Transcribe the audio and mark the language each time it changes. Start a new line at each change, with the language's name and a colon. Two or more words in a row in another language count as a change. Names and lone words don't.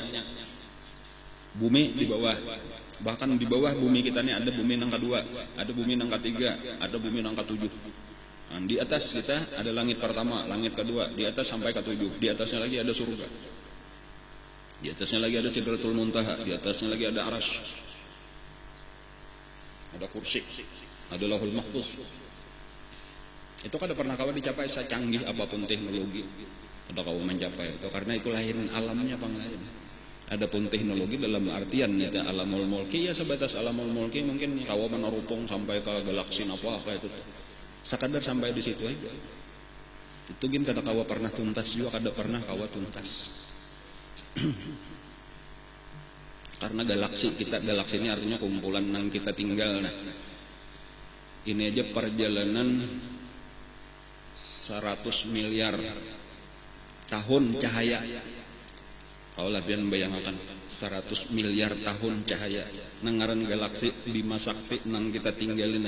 Banjar: Bumi di bawah, bahkan di bawah bumi kita ini ada bumi nang kedua, ada bumi nang ketiga, ada bumi nang ketujuh.
Indonesian: Dan di atas kita ada langit pertama, langit kedua, di atas sampai ketujuh, di atasnya lagi ada surga. Di atasnya lagi ada Sidratul Muntaha, di atasnya lagi ada Arasy, ada kursi, ada Lauhul Mahfuz.
Banjar: Itu kada pernah kawa dicapai secanggih apapun teknologi. Kada kawa mencapai itu karena itu lain alamnya bang lain.
Indonesian: Adapun teknologi dalam artian itu
Arabic: عالم الملك
Indonesian: ya sebatas
Arabic: عالم الملك
Indonesian: mungkin kawa menerupung sampai ke galaksi apa itu.
Banjar: Sekadar sampai di situ aja. Itu gin kada kawa pernah tuntas juga, kada pernah kawa tuntas.
Indonesian: Karena galaksi ini artinya kumpulan yang kita tinggal. Nah, ini aja perjalanan 100 miliar tahun cahaya.
Banjar: Kalau labian bayangkan 100 miliar tahun cahaya nangaran galaksi Bima Sakti nang kita tinggalin.